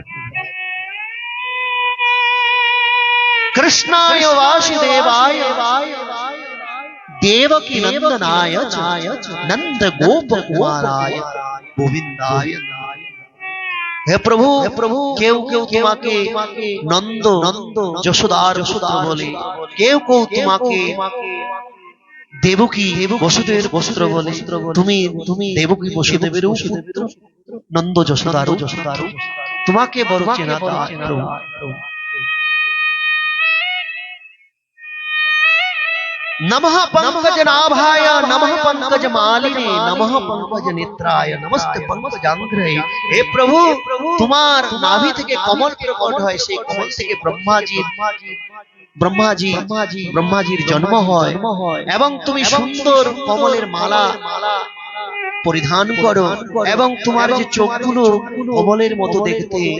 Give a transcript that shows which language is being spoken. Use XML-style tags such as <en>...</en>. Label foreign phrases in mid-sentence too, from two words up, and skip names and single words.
<sa>কৃষ্ণায় বাসুদেবায় দেবকী নন্দনায় নন্দ গোপ কুমারায় গোবিন্দায়</sa> <bn>হে প্রভু কেউ তোমাকে নন্দ যশোদার পুত্র বলে কেউ তোমাকে দেবকী বসুদেবের পুত্র বলে তুমি দেবকী বসুদেবের পুত্র নন্দ যশোদার তোমাকে বড় চেনা দায় প্রভু</bn> <sa>नमः पंकज नाभाय नमः पंकज मालिने नमः पंकज नेत्राय नमस्ते पंकजांग्रहे</sa> <bn>हे प्रभु তোমার নাভি থেকে কমল প্রকট হয় সেই কমল থেকে ব্রহ্মাজির জন্ম হয় এবং তুমি সুন্দর কমলের মালা পরিধান করো এবং তোমার যে চোখগুলো কমলের মতো দেখতে</bn>